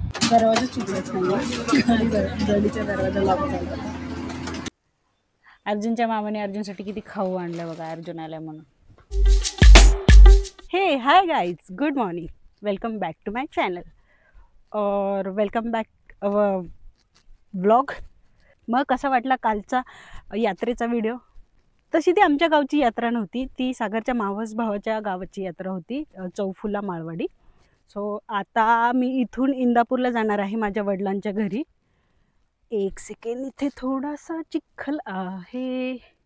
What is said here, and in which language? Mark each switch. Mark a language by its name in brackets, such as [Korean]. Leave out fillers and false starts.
[Marathi] दरवाजा चुकलाच नाही गाडीचा दरवाजा लॉक झाला. अर्जुनच्या मामाने अर्जुनसाठी किती खाऊ आणलं बघा, अर्जुन आल्या म्हणून. [English] Hey hi guys, good morning, welcome back to my channel और welcome back our vlog. [Marathi] मग कसा वाटला कालचा यात्रेचा व्हिडिओ? तशी ती आमच्या गावची यात्रा नव्हती, ती सागरच्या मावस भावाच्या गावाची यात्रा होती, चौफुला माळवाडी. सो आता मी इथून इंदापूरला जाणार आहे माझ्या वडिलांच्या घरी. एक सेकंड, इथे थोडासा चिखल आहे.